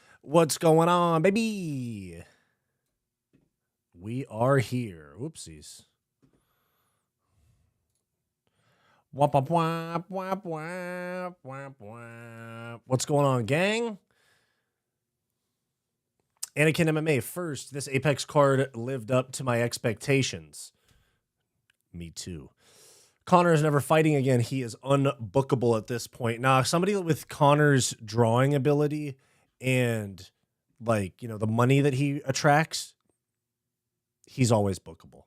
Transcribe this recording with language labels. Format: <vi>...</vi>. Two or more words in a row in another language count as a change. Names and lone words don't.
<en>What's going on, baby? We are here. Whoopsies. Wap, wap, wap, wap, wap, wap, wap. What's going on, gang? Anakin MMA first. This Apex card lived up to my expectations. Me too. Conor is never fighting again. He is unbookable at this point. Now, somebody with Conor's drawing ability and, like, you know, the money that he attracts, he's always bookable.</en>